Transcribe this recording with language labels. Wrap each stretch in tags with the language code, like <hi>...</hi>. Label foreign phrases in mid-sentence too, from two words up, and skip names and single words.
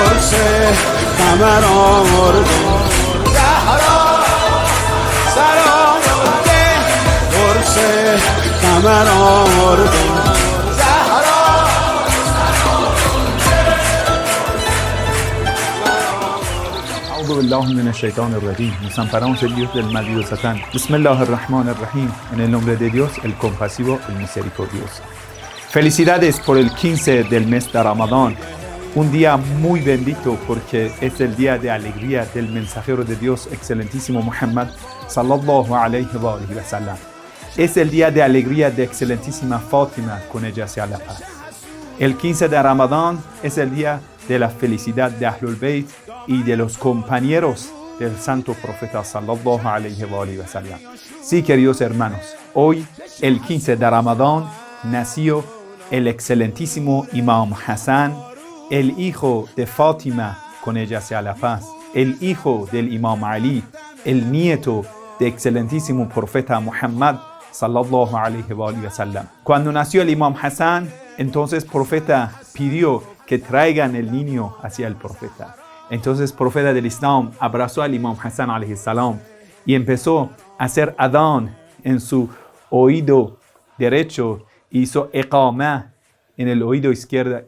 <fa>قمر آورده زهرا سر آورده قرص قمر آورده زهرا.</fa> <ar>أعوذ بالله من الشيطان الرجيم.</ar> <es>Nos amparamos el Dios del maldito Satán.</es> <ar>بسم الله الرحمن الرحيم.</ar> <es>En el nombre de Dios, el compasivo, el misericordioso. Felicidades por el 15 del mes de Ramadán. Un día muy bendito porque es el día de alegría del mensajero de Dios, excelentísimo Muhammad</es> <ar>صلى الله عليه وسلم.</ar> <es>Es el día de alegría de excelentísima Fátima, con ella sea la paz. El 15 de Ramadán es el día de la felicidad de Ahlul Bayt y de los compañeros del santo profeta</es> <ar>صلى الله عليه وسلم.</ar> <es>Sí, queridos hermanos, hoy, el 15 de Ramadán, nació el excelentísimo Imam Hassan, el hijo de Fátima, con ella sea la paz, el hijo del Imam Ali, el nieto del excelentísimo profeta Muhammad</es> <ar>صلى الله عليه وسلم.</ar> <es>Cuando nació el Imam Hassan, entonces el profeta pidió que traigan el niño hacia el profeta. Entonces el profeta del Islam abrazó al Imam Hassan</es> <ar>عليه السلام</ar> <es>y empezó a hacer adán en su oído derecho, hizo iqamah en el oído izquierdo.</es>